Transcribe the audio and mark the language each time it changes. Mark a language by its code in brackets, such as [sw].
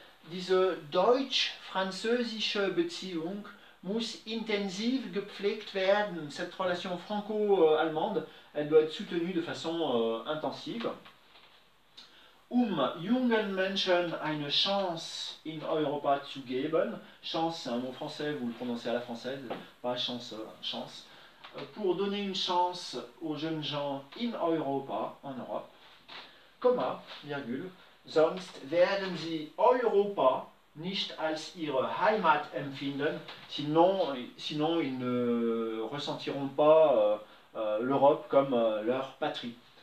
[de] Diese deutsch-französische Beziehung muss intensiv gepflegt werden. [fr] Cette relation franco-allemande, elle doit être soutenue de façon intensive. [de] Jungen Menschen eine Chance in Europa zu geben. [fr] Chance, c'est un mot français, vous le prononcez à la française, pas chance, chance. Pour donner une chance aux jeunes gens [de] in Europa, [fr] en Europe, Komma, virgule, [de] sonst werden sie Europa nicht als ihre Heimat empfinden, [fr] sinon ils ne ressentiront pas l'Europe comme leur patrie.